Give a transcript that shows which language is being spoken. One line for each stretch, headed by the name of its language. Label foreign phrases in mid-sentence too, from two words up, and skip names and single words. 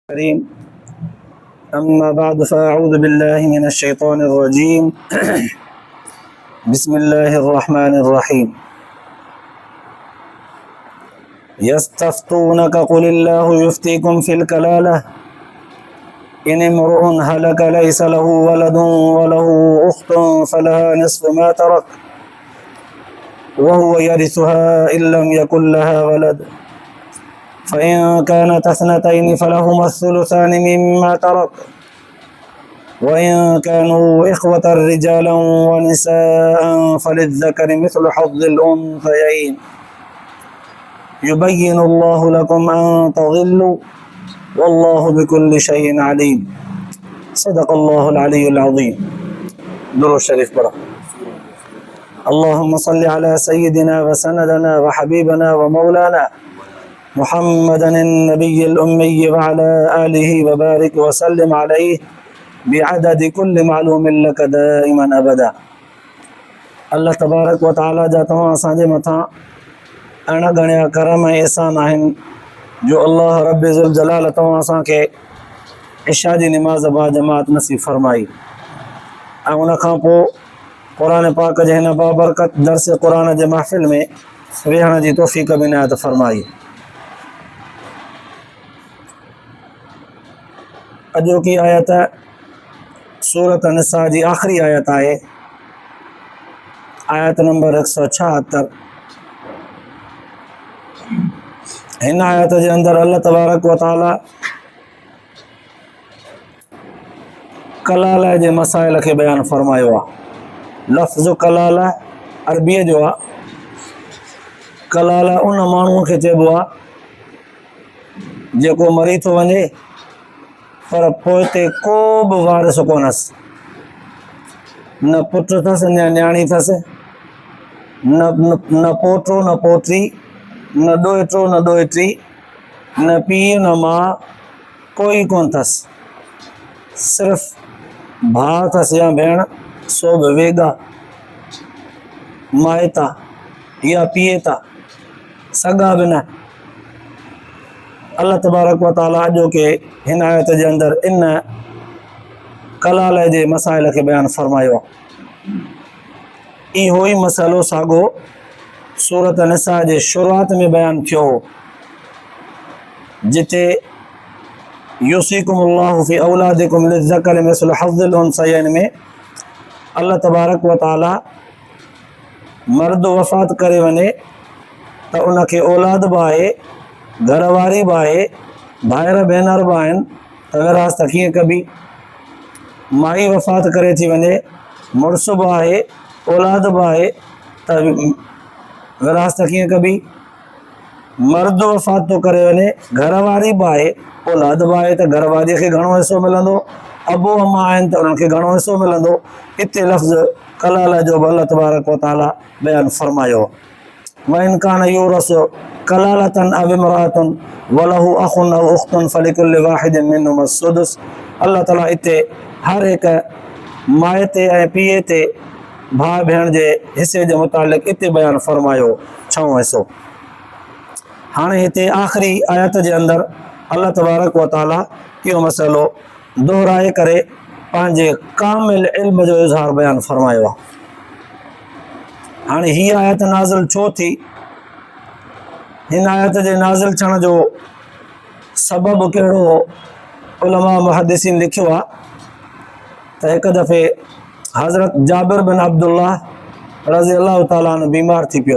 Arabic: كريم أما بعد فأعوذ بالله من الشيطان الرجيم بسم الله الرحمن الرحيم يستفتونك قل الله يفتيكم في الكلالة إن امرؤ هلك ليس له ولد وله أخت فلها نصف ما ترك وهو يرثها إن لم يكن لها ولد فإن كانتا اثنتين فلهما الثلثان مما ترك وإن كانوا إخوة رجالا ونساء فللذكر مثل حظ الأنثيين يبين الله لكم أن تضلوا والله بكل شيء عليم. صدق الله العلي العظيم.
Sindhi: दुरूद शरीफ पढ़ो।
Arabic: اللهم صل على سيدنا وسندنا وحبيبنا ومولانا محمد النبي الأمي وعلى آله وبارك وسلم عليه بعدد كل معلوم لك دائما أبدا. الله تبارك وتعالى
Sindhi: जा तव्हां असांजे मथां अहिड़ा घणा करम ऐं एहसान आहिनि जो अल्लाह
Arabic: رب ذو الجلال
Sindhi: तव्हां असांखे इशा जी निमाज़ बा जमात नसीब फरमाई ऐं उन खां पोइ क़ुरान पाक जे हिन बाबरकत दर्स क़ुरान जे महफ़िल में वेहण जी तौफ़ीक़ बि इनायत फरमाई। अॼोकी आयत सूरत निसा जी आख़िरी आयत आहे, आयत नंबर 176। हिन आयत जे अंदरि
Arabic: الله تبارك وتعالى
Sindhi: कलाला जे मसाइल खे बयानु फरमायो आहे। लफ़्ज़ कलाला अरबीअ जो आहे। कलाला उन माण्हूअ खे चइबो आहे जेको मरी थो वञे पर पोइते को बि वारिस कोन्हसि, न पुटु अथसि न न्याणी अथसि, न पोटो न पोटी, न ॾोहिटो न ॾोहिटी, न पीउ न माउ, कोई कोन अथसि। सिर्फ़ु भाउ अथसि या भेण, सो बि वेगा माइता या पीएता, सगा बि न।
Arabic: الله تبارك وتعالى
Sindhi: अॼोके हिन आयत जे अंदरि इन कलाल जे मसाइल खे बयानु फरमायो आहे। इहो ई मसइलो साॻियो सूरत निसा जे शुरूआत में बयानु थियो हो, जिते
Arabic: يوصيكم الله في أولادكم للذكر مثل حظ الأنثيين
Sindhi: में
Arabic: الله تبارك وتعالى
Sindhi: मर्द वफ़ात करे वञे त उनखे औलाद बि आहे, घरवारी बि आहे, भाइर भेनर बि आहिनि त विरासत कीअं कबी। माई वफ़ात करे थी वञे, मुड़ुस बि आहे, औलाद बि आहे त विरासत कीअं कबी। मर्द वफ़ात थो करे वञे, घरवारी बि आहे, औलाद बि आहे त घरवारीअ खे घणो हिसो मिलंदो, अबो अम्मा आहिनि त उन्हनि खे घणो हिसो मिलंदो। हिते लफ़्ज़ कलाला जो बि
Arabic: الله تبارك وتعالى
Sindhi: बयानु फरमायो।
Arabic: وإن كان يورث كلالة أو امرأة وله أخ أو أخت فلكل واحد منهم السدس.
Sindhi: अल्लाह ताला हिते हर हिकु माए ते ऐं पीए ते भाउ भेण जे हिसे जे मुतालिक़ हिते बयानु फरमायो छहों हिसो। हाणे हिते आख़िरी आयत जे अंदरि
Arabic: الله تبارك وتعالى
Sindhi: इहो मसइलो दोहराए करे पंहिंजे कामिल इल्म जो इज़हार बयानु फरमायो आहे। हाणे हीअ आयत नाज़िल छो थी? हिन आयत जे नाज़िल थियण जो सबबु कहिड़ो हो? उलमा मुहद्दिसीन लिखियो आहे त हिकु दफ़े हज़रत जाबिर बिन अब्दुल्लाह
Arabic: رضي الله تعالى عنه
Sindhi: बीमार थी पियो।